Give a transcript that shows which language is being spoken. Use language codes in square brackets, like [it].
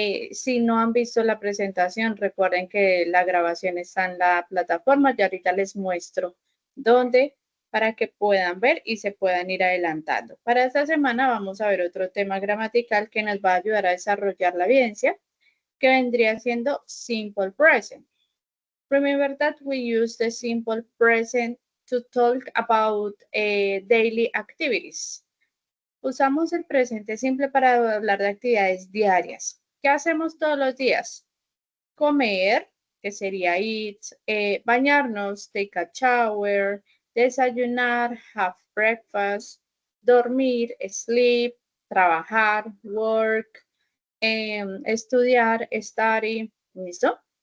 [es] Si no han visto la presentación, recuerden que la grabación está en la plataforma, ya ahorita les muestro dónde para que puedan ver y se puedan ir adelantando. Para esta semana vamos a ver otro tema gramatical que nos va a ayudar a desarrollar la evidencia, que vendría siendo simple present. [en] Remember that we use the simple present to talk about daily activities. [es] Usamos el presente simple para hablar de actividades diarias. ¿Qué hacemos todos los días? Comer, que sería [en] eat, [es] bañarnos, [en] take a shower, [es] desayunar, [en] have breakfast, [es] dormir, [en] sleep, [es] trabajar, [en] work, [es] estudiar, [en] study, [es] ¿listo?